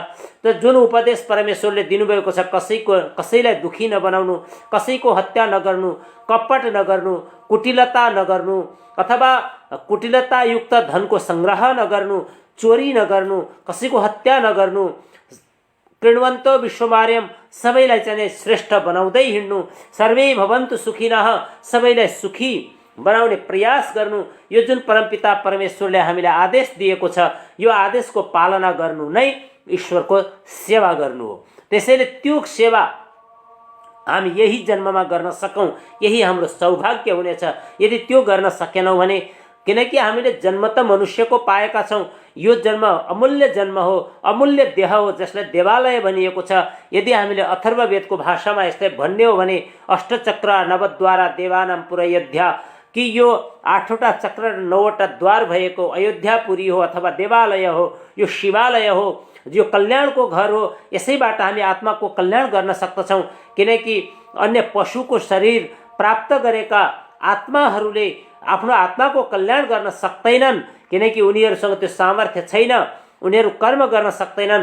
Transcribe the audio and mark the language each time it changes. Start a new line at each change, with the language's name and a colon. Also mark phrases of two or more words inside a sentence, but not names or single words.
Nepali: त जुन उपदेश परमेश्वरले दिनुभएको छ, कसैलाई दुखी नबनाउनु, कसैको हत्या नगर्नु, कपट नगर्नु, कुटिलता नगर्नु अथवा कुटिलतायुक्त धनको सङ्ग्रह नगर्नु, चोरी नगर्नु, कसैको हत्या नगर्नु,
Sanskrit: कृण्वन्तो विश्वमार्यम
Nepali: सबैलाई चाहिँ श्रेष्ठ बनाउँदै हिँड्नु,
Sanskrit: सर्वे भवन्तु सुखिनः
Nepali: सबैलाई सुखी बनाउने प्रयास गर्नु, यो जुन परमपिता परमेश्वरले हामीलाई आदेश दिएको छ यो आदेशको पालना गर्नु नै ईश्वरको सेवा गर्नु हो। त्यसैले त्यो सेवा हामी यही जन्ममा गर्न सकौँ, यही हाम्रो सौभाग्य हुनेछ। यदि त्यो गर्न सकेनौँ भने, किनकि हामीले जन्म त मनुष्यको पाएका छौँ, यो जन्म अमूल्य जन्म हो, अमूल्य देह हो जसलाई देवालय भनिएको छ। यदि हामीले अथर्ववेदको भाषामा यसलाई भन्ने हो भने
Sanskrit: अष्टचक्र नवद्वारा देवानां पुरयोध्या,
Nepali: कि यो 8वटा चक्र र 9वटा द्वार भएको अयोध्यापुरी हो अथवा देवालय हो, यो शिवालय हो यो कल्याणको घर हो। यसैबाट हामी आत्माको कल्याण गर्न सक्दछौँ, किनकि अन्य पशुको शरीर प्राप्त गरेका आत्माहरूले आफ्नो आत्माको कल्याण गर्न सक्दैनन्, किनकि उनीहरूसँग त्यो सामर्थ्य छैन, उनीहरू कर्म गर्न सक्दैनन्।